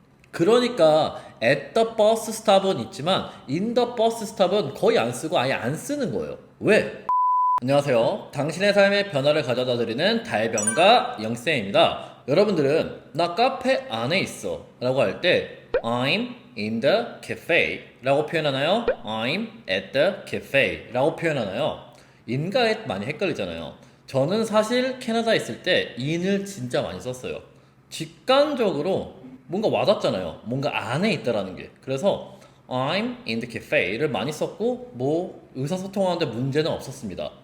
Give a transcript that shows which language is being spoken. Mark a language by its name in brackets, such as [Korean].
[Korean] 그러니까 at the bus stop은 있지만 in the bus stop은 거의 안 쓰고 아예 안 쓰는 거예요. 왜? 안녕하세요. 당신의 삶의 변화를 가져다 드리는 달변가 영쌤입니다. 여러분들은 나 카페 안에 있어 라고 할 때 [English] I'm in the cafe [Korean] 라고 표현하나요? [English] I'm at the cafe [Korean] 라고 표현하나요? in과 at 많이 헷갈리잖아요. 저는 사실 캐나다에 있을 때 in을 진짜 많이 썼어요. 직관적으로 뭔가 와닿잖아요. 뭔가 안에 있다라는 게. 그래서 [English] I'm in the cafe [Korean] 를 많이 썼고 뭐 의사소통하는데 문제는 없었습니다.